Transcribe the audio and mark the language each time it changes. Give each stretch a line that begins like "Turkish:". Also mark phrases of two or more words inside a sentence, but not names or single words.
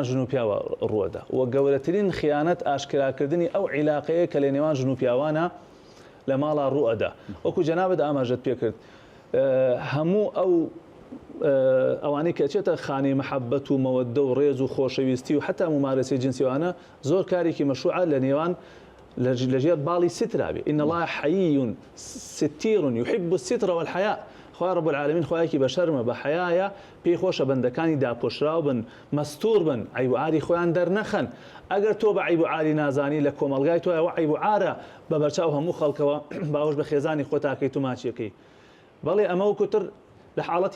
Central Kurdish: ژن و پیاوە ڕووەدا و گەورەترین خیانەت ئاشکراکردنی ئەو عیلاقەیە کە لە نێوان ژن و پیاوانە لە ماڵا ڕووەدا وەکو جەنابەت ئاماژەت پێ کرد هەموو ئەوانەی کە چێتە خانەی مەحەبەت و مەوەددە و ڕێز و خۆشەویستی و حتا ممارەسەی جنسیوانە زۆر کارێکی مەشروعە لە نێوان لەژێر باڵی سترابێ
Arabic: إن الله حيي ستير يحب الستر والحياء
Central Kurdish: خوا
Arabic: رب العالمین
Central Kurdish: خوایەکی بە شەرمە بە حەیایە پێی خۆشە بەندەکانی داپۆشراو بن مەستوور بن عیب و عاری خۆیان دەرنەخەن ئەگەر تۆ بە عیب و عاری نازانی لە کۆمەلگای تۆ ئەوە عیب و عارە بە بەرچاو هەموو خەڵکەوە باوەش بە خێزانی خۆ تاکەیت و ماچیەکەی بەڵێ ئەمە وەکوتر لە حاڵەتی